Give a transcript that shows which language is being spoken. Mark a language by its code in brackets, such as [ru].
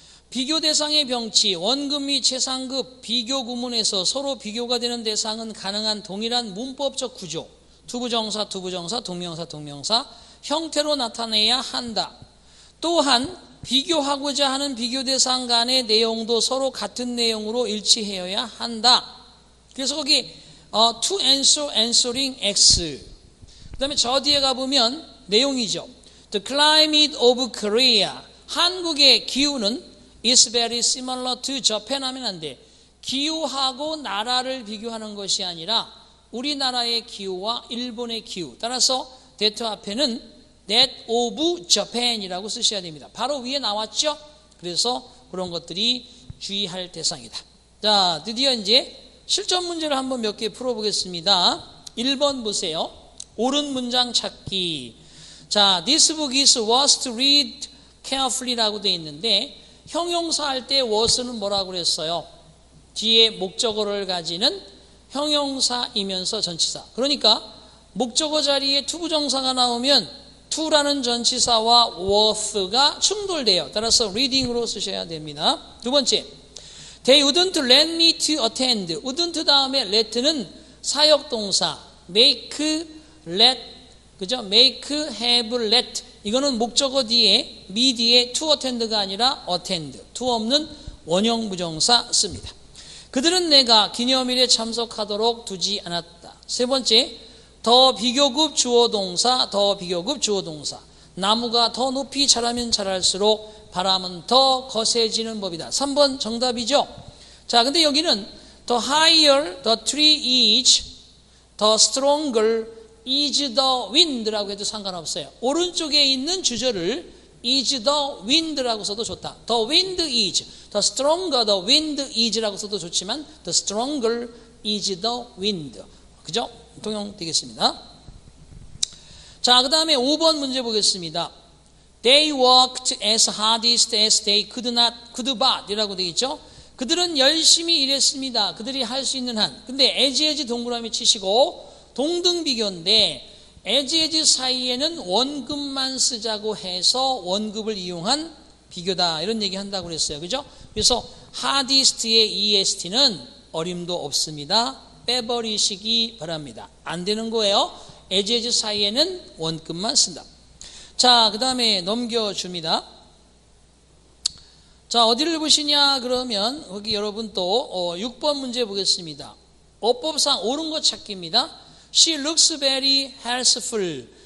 [ko] 비교 대상의 병치, 원급 및 최상급 비교 구문에서 서로 비교가 되는 대상은 가능한 동일한 문법적 구조, 투부정사, 동명사 형태로 나타내야 한다. 또한 비교하고자 하는 비교 대상 간의 내용도 서로 같은 내용으로 일치해야 한다. 그래서 거기 to answer, answering X. 그 다음에 저 뒤에 가보면 내용이죠. [en] The climate of Korea. [ko] 한국의 기후는 [en] is very similar to Japan [ko] 하면 안 돼. 기후하고 나라를 비교하는 것이 아니라 우리나라의 기후와 일본의 기후. 따라서 that 앞에는 [en] that of Japan [ko] 이라고 쓰셔야 됩니다. 바로 위에 나왔죠? 그래서 그런 것들이 주의할 대상이다. 자, 드디어 이제 실전 문제를 한번 몇 개 풀어보겠습니다. 1번 보세요. 옳은 문장 찾기. 자, [en] this book is was to read carefully [ko] 라고 되어 있는데 형용사 할 때 was는 뭐라고 그랬어요? 뒤에 목적어를 가지는 형용사이면서 전치사. 그러니까 목적어 자리에 투부정사가 나오면 to라는 전치사와 was가 충돌돼요. 따라서 reading으로 쓰셔야 됩니다. 두 번째, [en] they wouldn't let me to attend. [ko] wouldn't 다음에 let는 사역동사 make, let, 그죠? make, have, let. 이거는 목적어 뒤에 me 뒤에 to attend가 아니라 attend. to 없는 원형 부정사 씁니다. 그들은 내가 기념일에 참석하도록 두지 않았다. 세 번째, 더 비교급 주어동사, 더 비교급 주어동사. 나무가 더 높이 자라면 자랄수록 바람은 더 거세지는 법이다. 3번 정답이죠. 자, 근데 여기는 [en] the higher the tree is, the stronger is the wind라고 [ko] 해도 상관없어요. 오른쪽에 있는 주절을 is the wind라고 써도 좋다. [en] The wind is, the stronger the wind is라고 [ko] 써도 좋지만 [en] the stronger is the wind. [ko] 그죠? 통용되겠습니다. 자, 그 다음에 5번 문제 보겠습니다. [en] They worked as hardest as they could but [ko] 이라고 되어 있죠. 그들은 열심히 일했습니다. 그들이 할 수 있는 한. 근데 as 동그라미 치시고 동등 비교인데 as 사이에는 원급만 쓰자고 해서 원급을 이용한 비교다. 이런 얘기 한다고 그랬어요. 그죠? 그래서 hardest의 est는 어림도 없습니다. 빼버리시기 바랍니다. 안 되는 거예요. as 사이에는 원급만 쓴다. 자, 그 다음에 넘겨줍니다. 자, 어디를 보시냐 그러면 거기 여러분 또 6번 문제 보겠습니다. 어법상 옳은 것 찾기입니다. [en] She looks very healthful.